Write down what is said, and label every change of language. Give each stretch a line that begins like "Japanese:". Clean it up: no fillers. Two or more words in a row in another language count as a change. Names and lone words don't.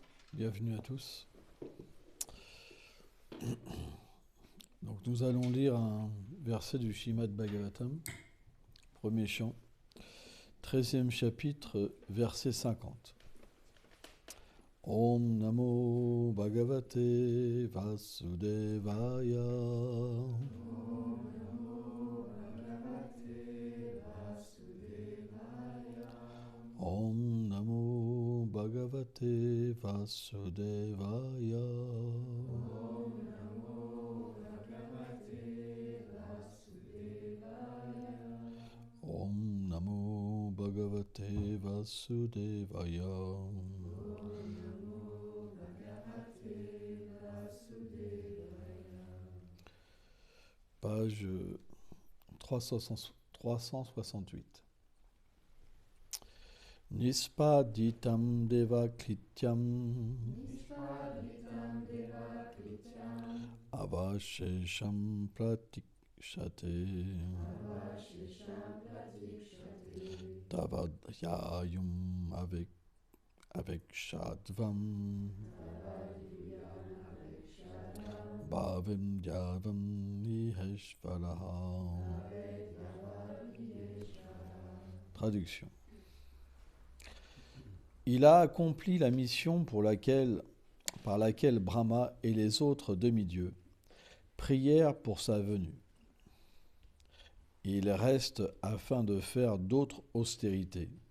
French: Bienvenue à tous. Donc nous allons lire un verset du Srimad Bhagavatam, premier chant, 13e chapitre, verset 50.
Sanskrit: Om Namo Bhagavate Vasudevaya. Om Namo Bhagavate Vasudevaya. Om Namo Bhagavate Vasudevaya.
French: Page 368.
Sanskrit: Nispaditam Devakrityam Avashesham Pratikshate Tavadhyayum avec Shadvam Bhavim Dyavam Niheshvaraha.
French: Traduction. Il a accompli la mission par laquelle Brahma et les autres demi-dieux prièrent pour sa venue. Il reste afin de faire d'autres austérités.